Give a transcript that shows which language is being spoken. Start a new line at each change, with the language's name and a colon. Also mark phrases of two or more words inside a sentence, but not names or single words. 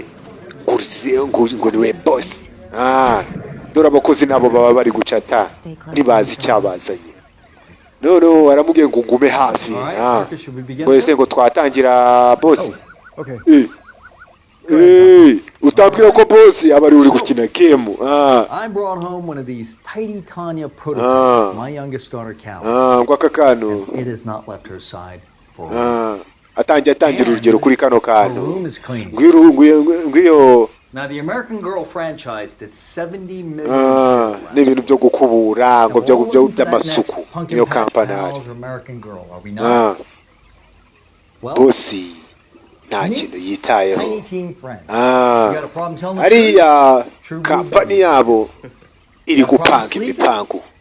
Kinyarwanda: Ngo niwe boss. Dore abakozi nabo baba bari gucata nibazi cyabazanye. No aramubwiye ngo ngume hafi. Ngo ese ngo twatangira boss. Utambwira ko boss abari uri gukina game.
English: I brought home one of these Tidy Tanya prototypes, my youngest daughter Cal.
Kinyarwanda: Ngo akakano.
English: It has not left her side for
Kinyarwanda: atangira urugero kuri kano kantu. Ngwiyo
English: Now the American Girl franchise did 70 million.
Kinyarwanda: N'ibintu byo gukubura ngo byo by'amasuku niyo kampani. Bosi nta kintu yitayeho. Ariya kampani yabo iri gupanga imipangu.